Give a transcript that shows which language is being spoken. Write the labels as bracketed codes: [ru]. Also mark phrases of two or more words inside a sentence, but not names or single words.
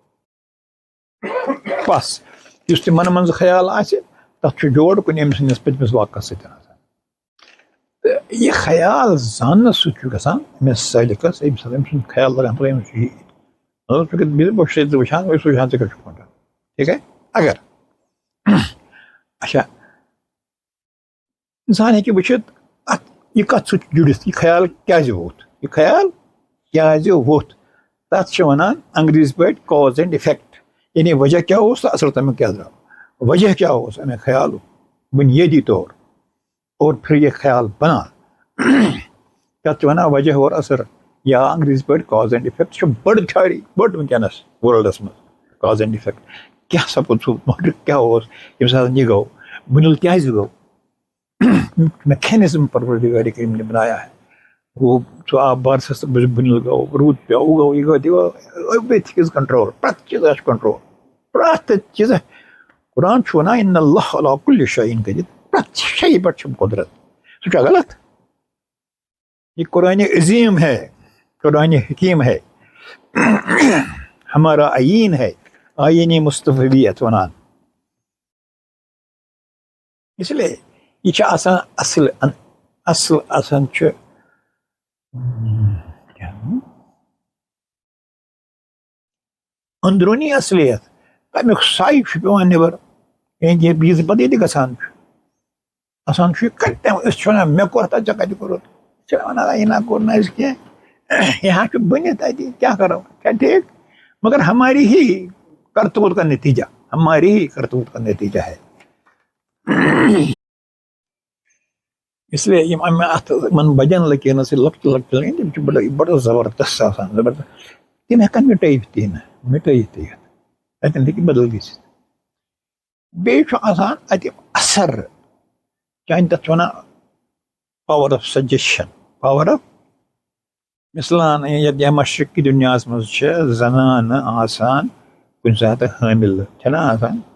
[ks] بس اس تہ من منٛز خیال آسہِ تتھ جوڑ کُنہِ أمۍ سٕنٛدِس پٔتمِس واقعس سۭتۍ آسان تہٕ یہِ خیال زاننہٕ سۭتۍ چھُ گژھان أمِس سٲلِکس أمۍ ساتہٕ أمۍ سُنٛد خیال لگان تھوڑا أمِس چھُ یہِ بہٕ چھُس ژٕ وٕچھان بہٕ چھُس وٕچھان ژٕ کیٛاہ چھُکھ ونان [ur] ٹھیٖک ہے [ks] اگر اچھا انسان ہیٚکہِ وٕچھِتھ اتھ یہ کتھ سۭتۍ جُڑِتھ یہ خیال کیٛازِ ووٚتھ تتھ چھِ ونان انگریزی پٲٹھۍ [en] cause and effect [ks] یعنی وجہ کیا اوس تہٕ اثر تمیُک کیٛاہ درٛاو وجہ کیا اوس امہِ خیالُک بنیٲدی طور [ur] اور پھر یہ خیال بنا [ks] تتھ چھِ ونان وجہ اور اثر یا انگریزی پٲٹھۍ [en] cause and effect [ks] چھِ بٔڑ تھیوری بٔڑ ونکیٚنس ورلڈس منٛز [en] cause and effect [ks] کیٛاہ سپُد سُہ محرک کیٛاہ اوس ییٚمہِ ساتہٕ یہِ گوٚو بُنیُل کیٛازِ گوٚو میکینزم [ur] پروردگار کریم نے بنایا ہے وہ [ks] سُہ آب بارسس بُنیُل گوٚو روٗد پیوٚو گوٚو یہِ گوٚو [en] everything is control [ks] پرٛٮ۪تھ چیٖزس چھُ کنٹرول پرٛٮ۪تھ چیٖزس قرآن چھُ ونان [ar] ان اللہ علی کُلہِ شیءٍ قدیٖر [ks] پرٛٮ۪تھ شیٚیہِ پٮ۪ٹھ چھُم قدرت سُہ چھا غلط [ur] یہ قرآن عظیم ہے قرآن حکیم ہے ہمارا آئین ہے آئین [ks] مصطفیت ونان [ur] اس لیے [ks] یہ چھِ آسان اصل آسان چھُ اندرونی اصلیت تمیُک سایہِ چھُ پیوان نیبر یہِ پتہٕ ییٚتہِ گژھان چھُ آسان چھُ کتہِ أسۍ چھِ ونان مےٚ کوٚر تتہِ ژےٚ کتہِ کوٚرُتھ چھِ ونان یہِ نہ کوٚر نہٕ اَسہِ کینٛہہ یہاں چھُ بٔنِتھ اتہِ کیٛاہ کرو [ur] کیا ٹھیک مگر ہماری ہی کرتوت کا نتیجہ ہے اس لیے [ks] یم ات من بجن لکیرن سۭتۍ لۄکچہِ لگن تِم چھِ بڑٕ زبردست آسان زبردست تِم ہٮ۪کن مٹٲیِتھ تہِ یِتھ اتٮ۪ن ہیٚکہِ بدل گٔژھِتھ بیٚیہِ چھُ آسان اتہِ اثر چاہے تتھ ونان [en] power of [ks] سجشن [en] power of [ks] مثلان یتھ مشرقی دُنیاہس منٛز چھِ زنانہٕ آسان کُنہِ ساتہٕ حٲمِل چھنا آسان